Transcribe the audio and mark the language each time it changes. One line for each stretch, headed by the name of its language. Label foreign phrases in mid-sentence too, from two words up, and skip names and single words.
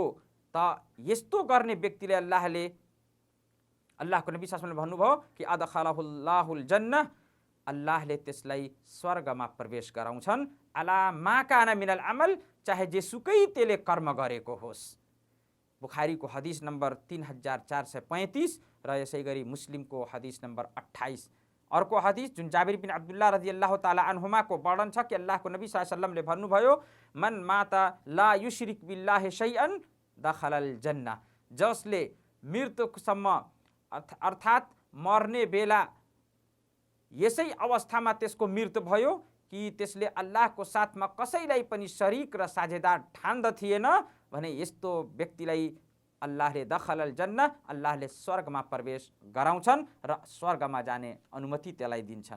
Nepali: त यस्तो गर्ने व्यक्तिले अल्लाहको नबी
Arabic: صلى الله عليه
Nepali: वसल्लमले भन्नुभयो कि
Arabic: أدخله الله الجنة,
Nepali: अल्लाहले त्यसलाई स्वर्गमा प्रवेश गराउँछन्,
Arabic: على ما كان من العمل,
Nepali: चाहे जेसुकै त्यसले कर्म गरेको होस्। बुखारीको हदीस नम्बर 3435 र यसै गरी मुस्लिमको हदीस नम्बर 28 अर्को हदिस जुन जाबिर बिन अब्दुल्लाह रदियल्लाहु ताला अन्हुमाको वर्णन छ कि अल्लाहको नबी
Arabic: صلى الله عليه
Nepali: वसल्लमले भन्नुभयो,
Arabic: من مات لا يشرك بالله شيئا دخل الجنة,
Nepali: जसले मृत्युसम्म अर्थात् मर्ने बेला यसै अवस्थामा त्यसको मृत्यु भयो कि त्यसले अल्लाहको साथमा कसैलाई पनि शरीक र साझेदार ठान्दथिएन भने यस्तो व्यक्तिलाई अल्लाहले
Arabic: دخل الجنة,
Nepali: अल्लाहले स्वर्गमा प्रवेश गराउँछन् र स्वर्गमा जाने अनुमति त्यसलाई दिन्छन्।